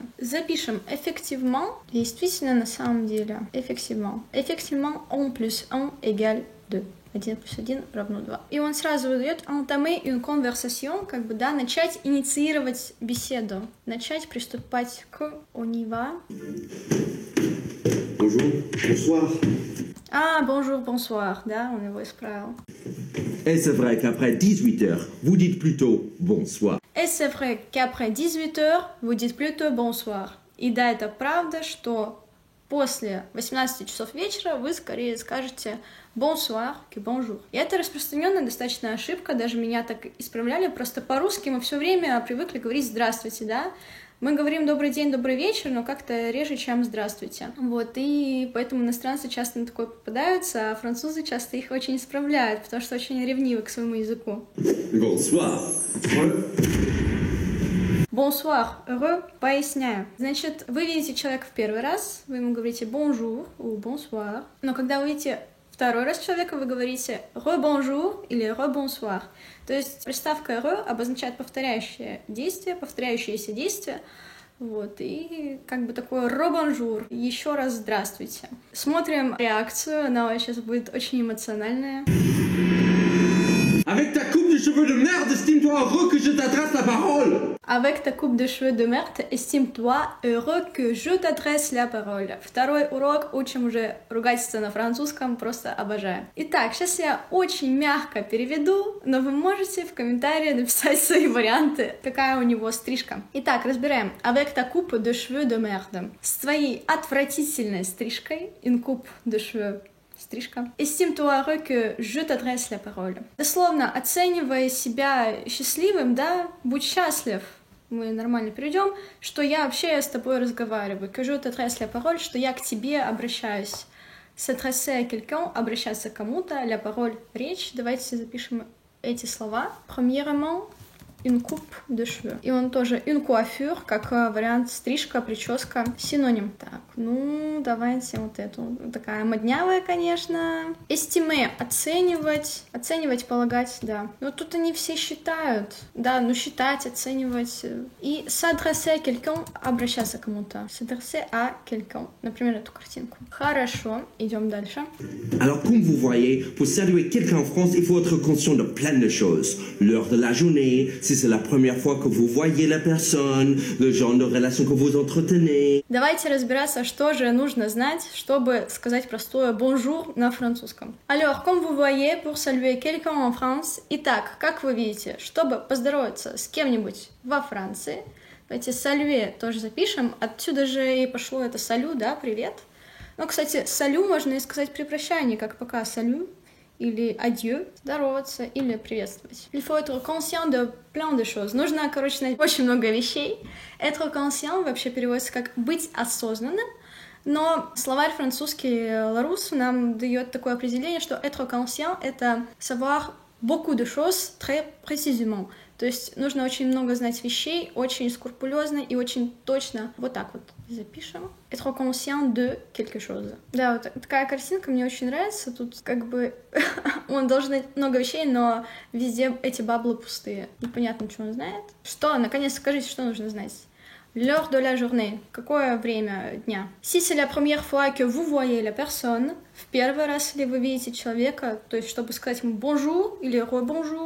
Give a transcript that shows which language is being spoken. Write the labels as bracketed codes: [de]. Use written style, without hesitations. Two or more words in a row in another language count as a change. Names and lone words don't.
[ru] Запишем effectivement, действительно, на самом деле, [fr] effectivement. Effectivement, 1 plus 1 égale 2. [ru] 1 плюс 1 равно 2. И он сразу выдает [fr] entamer une conversation, [ru] как бы, да, начать инициировать беседу, начать приступать к [fr] on y va. Bonjour, bonsoir. Ah, bonjour, bonsoir, [ru] да, он его исправил. [fr] Et c'est vrai qu'après 18 heures, vous dites plutôt bonsoir. Et c'est vrai qu'après 18 heures, vous dites plutôt bonsoir. [ru] И да, это правда, что после 18 часов вечера вы скорее скажете [fr] bonsoir que bonjour. [ru] И это распространенная достаточно ошибка, даже меня так исправляли, просто по-русски мы все время привыкли говорить здравствуйте, да? Мы говорим добрый день, добрый вечер, но как-то реже, чем здравствуйте. Вот, и поэтому иностранцы часто на такое попадаются, а французы часто их очень исправляют, потому что очень ревнивы к своему языку. [fr] Bonsoir. Bonsoir, heureux, [ru] поясняю. Значит, вы видите человека в первый раз, вы ему говорите [fr] bonjour ou bonsoir, [ru] но когда вы видите второй раз человека, вы говорите re-bonjour или re-bonsoir. То есть приставка re обозначает повторяющееся действие, вот, и как бы такое re-bonjour, еще раз здравствуйте. Смотрим реакцию, она сейчас будет очень эмоциональная. [fr] Avec ta coupe de cheveux de merde, estime-toi heureux que je t'adresse la parole. Avec ta coupe de cheveux de merde, estime-toi heureux que je t'adresse la parole. [ru] Второй урок, учим уже ругательство на французском, просто обожаю. Итак, сейчас я очень мягко переведу, но вы можете в комментарии написать свои варианты, какая у него стрижка. Итак, разбираем. [fr] Avec ta coupe de cheveux de merde. [ru] С твоей отвратительной стрижкой, [fr] une coupe de cheveux, стрижка. Estime-toi heureux que je t'adresse la parole. [ru] Дословно, оценивая себя счастливым, да, будь счастлив. Мы нормально перейдем, что я вообще с тобой разговариваю. [fr] Que je t'adresse la parole, [ru] что я к тебе обращаюсь. [fr] S'adresser à quelqu'un, [ru] обращаться к кому-то, [fr] la parole, [ru] речь. Давайте запишем эти слова. [fr] Premièrement, une coupe de cheveux. [ru] И он тоже [fr] une coiffure, [ru] как вариант стрижка, прическа, синоним. Так, ну, давайте вот эту. Такая моднявая, конечно. Estimer, оценивать, полагать, да. Но тут они все считают. Да, ну считать, оценивать. И s'adresser à quelqu'un, обращаться к кому-то. S'adresser à quelqu'un. Например, эту картинку. Хорошо, идем дальше. [fr] Alors, comme vous voyez, pour saluer quelqu'un en France, il faut être conscient de plein de choses. L'heure de la journée, si c'est la première fois que vous voyez la personne, le genre de relation que vous entretenez. [ru] Давайте разбираться, что же нужно знать, чтобы сказать простое bonjour на французском. [fr] Alors, comme vous voyez, pour saluer quelqu'un en France, [ru] итак, как вы видите, чтобы поздороваться с кем-нибудь во Франции, давайте saluer тоже запишем, отсюда же и пошло это salut, да, привет. Но, кстати, salut можно и сказать при прощании, как пока salut, или adieu, здороваться, или приветствовать. [fr] Il faut être conscient de plein de choses. [ru] Нужно, короче, знать очень много вещей. [fr] Être conscient [ru] вообще переводится как быть осознанным, но словарь французский Larousse нам дает такое определение, что [fr] être conscient [ru] — это [fr] savoir beaucoup de choses très précisément. [ru] То есть нужно очень много знать вещей, очень скрупулезно и очень точно. Вот так вот запишем. [fr] Être conscient de quelque chose. [ru] Да, вот такая картинка мне очень нравится. Тут как бы он должен знать много вещей, но везде эти баблы пустые. Непонятно, что он знает. Что? Наконец скажите, что нужно знать. [fr] L'heure de la journée. [ru] Какое время дня? [fr] Si c'est la première fois que vous voyez la personne, [ru] в первый раз ли вы видите человека, то есть чтобы сказать ему bonjour или rebonjour.